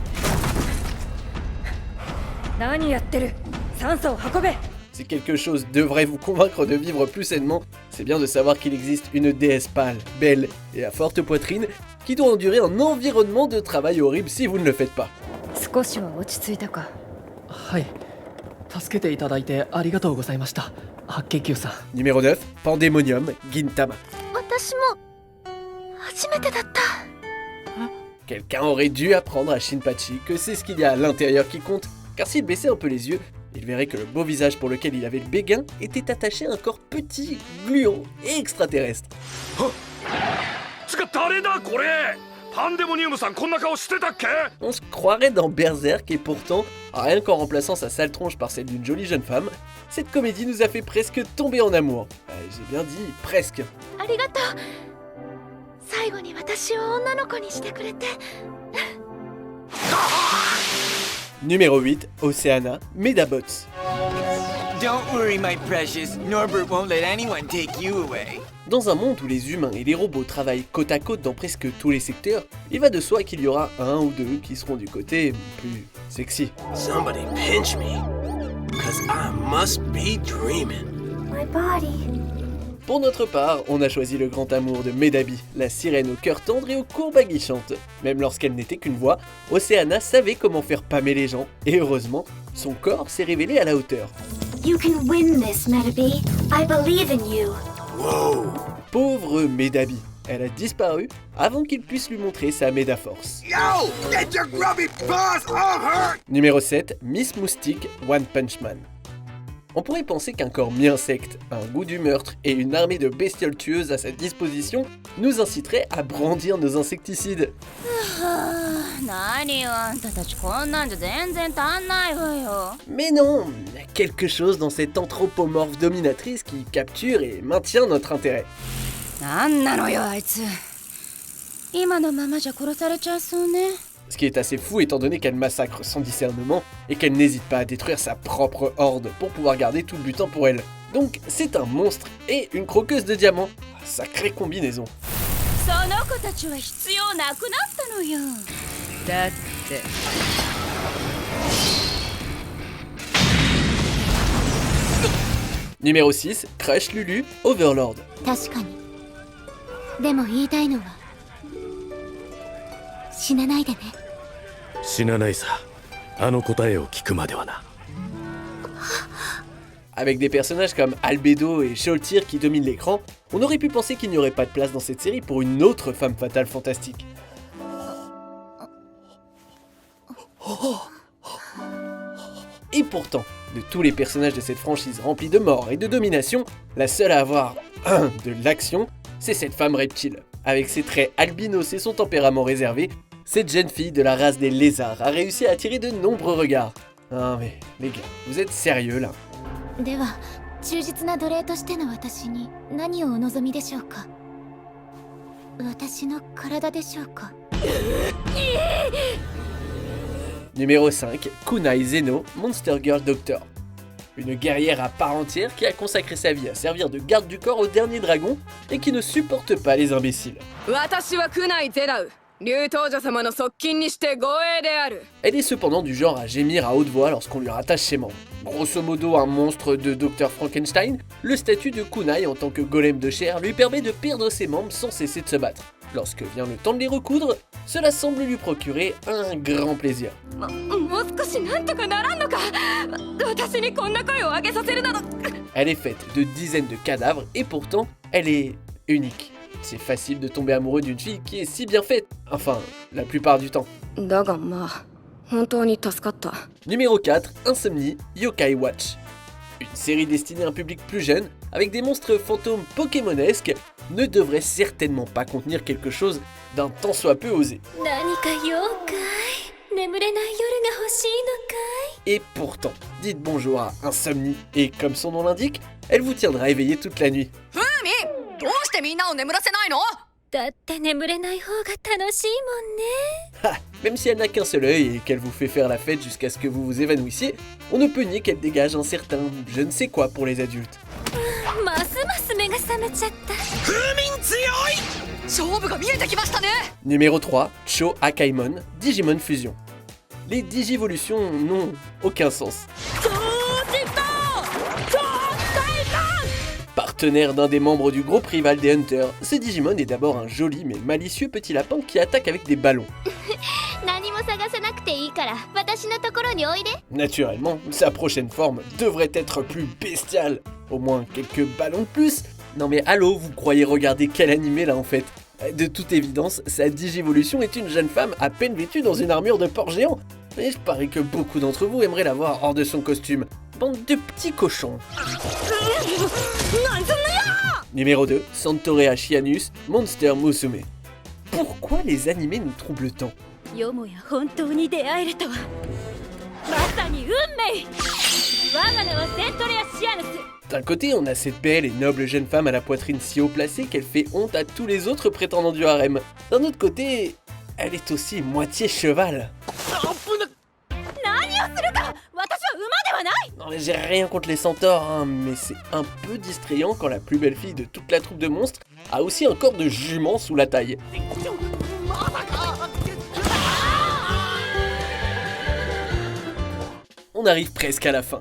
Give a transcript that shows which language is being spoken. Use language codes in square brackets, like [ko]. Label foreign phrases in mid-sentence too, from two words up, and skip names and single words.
[fr] Si quelque chose devrait vous convaincre de vivre plus sainement, c'est bien de savoir qu'il existe une déesse pâle, belle et à forte poitrine qui doit endurer un environnement de travail horrible si vous ne le faites pas. [ja] 少しは落ち着いたか。はい。助けていただいてありがとうございました。白血球さん。 [fr] Numéro 9, Pandemonium Gintama. [ja] 私も初めてだった。 [fr] Quelqu'un aurait dû apprendre à Shinpachi que c'est ce qu'il y a à l'intérieur qui compte, car s'il baissait un peu les yeux, il verrait que le beau visage pour lequel il avait le béguin était attaché à un corps petit, gluant et extraterrestre. On se croirait dans Berserk et pourtant, rien qu'en remplaçant sa sale tronche par celle d'une jolie jeune femme, cette comédie nous a fait presque tomber en amour. J'ai bien dit presque. [ja] ありがとう。最後に私を女の子にしてくれて。 [fr] Numéro 8, Oceana Medabots. [en] Don't worry, my precious. Norbert won't let anyone take you away. [fr] Dans un monde où les humains et les robots travaillent côte à côte dans presque tous les secteurs, il va de soi qu'il y aura un ou deux qui seront du côté plus sexy. [en] Somebody pinch me, 'cause I must be dreaming. My body. [fr] Pour notre part, on a choisi le grand amour de Medabi, la sirène au cœur tendre et aux courbes aguichantes. Même lorsqu'elle n'était qu'une voix, Oceana savait comment faire pâmer les gens, et heureusement, son corps s'est révélé à la hauteur. [en] You can win this, Medabi. I believe in you. Whoa! [fr] Pauvre Medabi, elle a disparu avant qu'il puisse lui montrer sa Medaforce. [en] Yo! Get your grubby paws off her! [fr] Numéro 7, Miss Moustique, One Punch Man. On pourrait penser qu'un corps mi-insecte, un goût du meurtre et une armée de bestioles tueuses à sa disposition nous inciterait à brandir nos insecticides. [ja] 何よあんたたちこんなんじゃ全然足んないわよ。 [fr] Mais non, il y a quelque chose dans cette anthropomorphe dominatrice qui capture et maintient notre intérêt. [ja] なんなのよあいつ。今のままじゃ殺されちゃいそうね。 [fr] Ce qui est assez fou étant donné qu'elle massacre sans discernement et qu'elle n'hésite pas à détruire sa propre horde pour pouvoir garder tout le butin pour elle. Donc c'est un monstre et une croqueuse de diamants. Sacrée combinaison. [ja] その子たちは必要なくなったのよ。だって。 [fr] Numéro 6, Crush Lulu, Overlord. [ja] 確かに。でも言いたいのは死なないでね。死なないさ。あの答えを聞くまではな。 [fr] Avec des personnages comme Albedo et Sholtir qui dominent l'écran, on aurait pu penser qu'il n'y aurait pas de place dans cette série pour une autre femme fatale fantastique. Et pourtant, de tous les personnages de cette franchise remplie de mort et de domination, la seule à avoir de l'action, c'est cette femme reptile. Avec ses traits albinos et son tempérament réservé, cette jeune fille de la race des lézards a réussi à attirer de nombreux regards. Ah mais les gars, vous êtes sérieux là? [ja] では、忠実な奴隷としての私に何をお望みでしょうか。私の体でしょうか。 [fr] Numéro 5, Kunai Zeno, Monster Girl Doctor. Une guerrière à part entière qui a consacré sa vie à servir de garde du corps au dernier dragon et qui ne supporte pas les imbéciles. [ja] 私はクナイゼラウ。竜頭女様の側近にして護衛である。 [fr] Elle est cependant du genre à gémir à haute voix lorsqu'on lui rattache ses membres. Grosso modo un monstre de Dr Frankenstein, le statut de kunai en tant que golem de chair lui permet de perdre ses membres sans cesser de se battre. Lorsque vient le temps de les recoudre, cela semble lui procurer un grand plaisir. [ja] もう少しなんとかならんのか。私にこんな声を上げさせるなど。 [fr] Elle est faite de dizaines de cadavres et pourtant, elle est unique. C'est facile de tomber amoureux d'une fille qui est si bien faite. Enfin, la plupart du temps. [ja] だがまあ本当に助かった。 [fr] Numéro 4, Insomnie Yokai Watch. Une série destinée à un public plus jeune, avec des monstres fantômes pokémonesques, ne devrait certainement pas contenir quelque chose d'un tant soit peu osé. [ja] 何か妖怪眠れない夜が欲しいのかい [fr] Et pourtant, dites bonjour à Insomnie, et comme son nom l'indique, elle vous tiendra éveillé toute la nuit. [ja] どうしてみんなを眠らせないの？だって眠れない方が楽しいもんね Ha! [fr] Même si elle n'a qu'un seul œil et qu'elle vous fait faire la fête jusqu'à ce que vous vous évanouissiez, on ne peut nier qu'elle dégage un certain je ne sais quoi pour les adultes. [ja] ますます目が覚めちゃった勝負が見えてきましたね。 [fr] Numéro 3, Cho Akaimon, Digimon Fusion. Les digivolutions n'ont aucun sens. Partenaire d'un des membres du groupe rival des Hunters, ce Digimon est d'abord un joli mais malicieux petit lapin qui attaque avec des ballons. [ja] 何も探さなくていいから私のところにおいで [fr] Naturellement, sa prochaine forme devrait être plus bestiale. Au moins quelques ballons de plus. Non mais allô, vous croyez regarder quel animé là en fait? De toute évidence, sa digivolution est une jeune femme à peine vêtue dans une armure de porc géant. Et je parie que beaucoup d'entre vous aimeraient la voir hors de son costume. Bande de petits cochons. Numéro 2, Santorea Chianus, Monster Musume. Pourquoi les animés nous troublent tant? [ja] よもや本当に出会えるとはまさに運命我が名はセントレア・シアヌス [fr] D'un côté, on a cette belle et noble jeune femme à la poitrine si haut placée qu'elle fait honte à tous les autres prétendants du harem. D'un autre côté, elle est aussi moitié cheval. [ja] 何をするか。私は馬ではない。 [fr] Non mais j'ai rien contre les centaures, hein, mais c'est un peu distrayant quand la plus belle fille de toute la troupe de monstres a aussi un corps de jument sous la taille. On arrive presque à la fin.